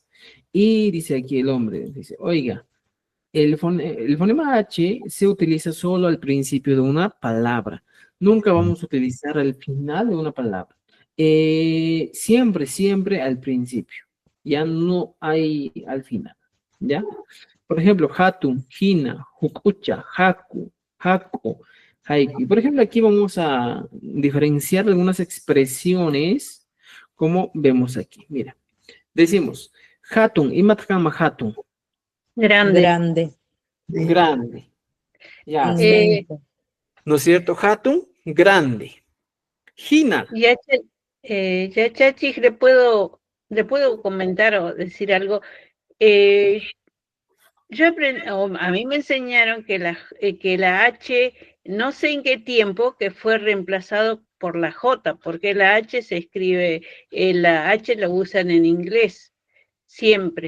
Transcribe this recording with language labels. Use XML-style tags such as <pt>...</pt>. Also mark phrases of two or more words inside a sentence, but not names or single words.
<es>Y dice aquí el hombre, dice, oiga, el fonema H se utiliza solo al principio de una palabra. Nunca vamos a utilizar al final de una palabra. Siempre al principio. Ya no hay al final. ¿Ya? Por ejemplo,</es> <qu>hatun, hina, hukucha, haku, hako, haiku.</qu> <es>Y por ejemplo, aquí vamos a diferenciar algunas expresiones como vemos aquí. Mira, decimos hatun,</es> <qu>imatkama hatun,</qu> <es>grande. Grande, grande. Ya, Eh, inmenso. ¿no es cierto? Hatun, grande. Hina, ya, ya, Chachi, le puedo comentar o decir algo. Eh, a mí me enseñaron que la H, no sé en qué tiempo, que fue reemplazado por la J, porque la H se escribe, la H la usan en inglés, siempre.</es>